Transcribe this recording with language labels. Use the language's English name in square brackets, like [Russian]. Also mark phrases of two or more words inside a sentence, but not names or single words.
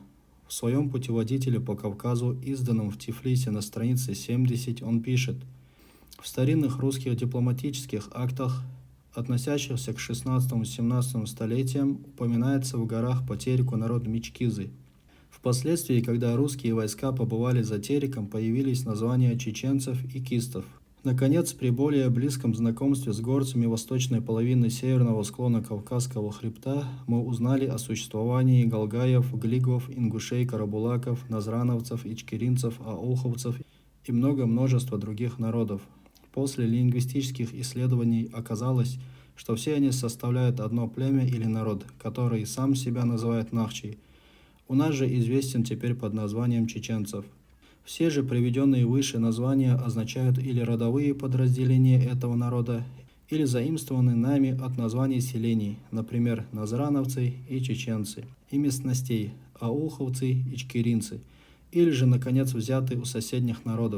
[Russian] В своем путеводителе по Кавказу, изданном в Тифлисе на странице 70, он пишет: в старинных русских дипломатических актах, относящихся к 16-17 столетиям, упоминается в горах по Тереку народ Мичкизы. Впоследствии, когда русские войска побывали за Тереком, появились названия чеченцев и кистов. Наконец, при более близком знакомстве с горцами восточной половины северного склона Кавказского хребта мы узнали о существовании галгаев, глигов, ингушей, карабулаков, назрановцев, ичкеринцев, ауховцев и множество других народов. После лингвистических исследований оказалось, что все они составляют одно племя или народ, который сам себя называет нахчей. У нас же известен теперь под названием чеченцев. Все же приведенные выше названия означают или родовые подразделения этого народа, или заимствованы нами от названий селений, например, назрановцы и чеченцы, и местностей, ауховцы и ичкеринцы, или же, наконец, взяты у соседних народов.